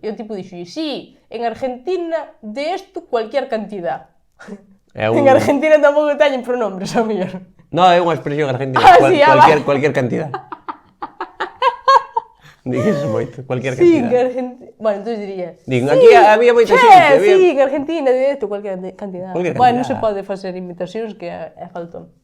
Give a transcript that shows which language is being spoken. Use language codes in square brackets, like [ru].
[gl] E o tipo díxolle, [es] sí, en Argentina de esto cualquier cantidad. [gl] En Argentina tampouco teñen pronombres, a mellor. No, é unha expresión argentina, [es] cualquier cantidad. [gl] Digues moito, [es] cualquier cantidad. [gl] Sí, en Argentina... Bueno, entón diría... Digo, aquí había moita xente. [es] Sí, en Argentina de esto cualquier cantidad. [gl] Bueno, non se pode facer imitacións que é faltón.